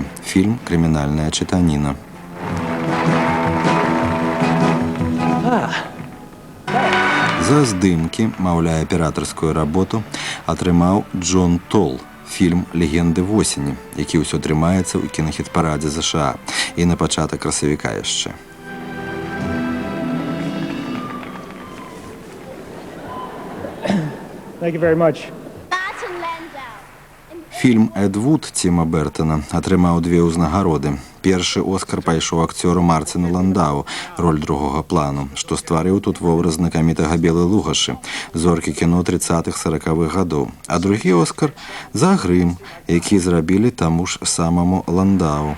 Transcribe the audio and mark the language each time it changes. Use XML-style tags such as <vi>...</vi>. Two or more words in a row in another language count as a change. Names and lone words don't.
<be>Фільм «Крымінальная чытаніна». За здымкі, маўляе, аператарскую работу атрымаў Джон Тол, фільм «Легенды восені», які ўсё трымаецца ў кінахіт-парадзе США і на пачатак красавіка яшчэ.</be> <en>Thank you very much.</en> <be>Фільм «Эд Вуд» Тіма Бертона атрымаў 2 ўзнагароды. Першы Оскар пайшоў акцёру Марціну Ландау, роль другога плану, што стварыў тут вобраз знакамітага Белы Лугашы, зоркі кіно 30-40-х гадоў. А другі Оскар за «Грым», які зрабілі таму ж самаму Ландау.</be>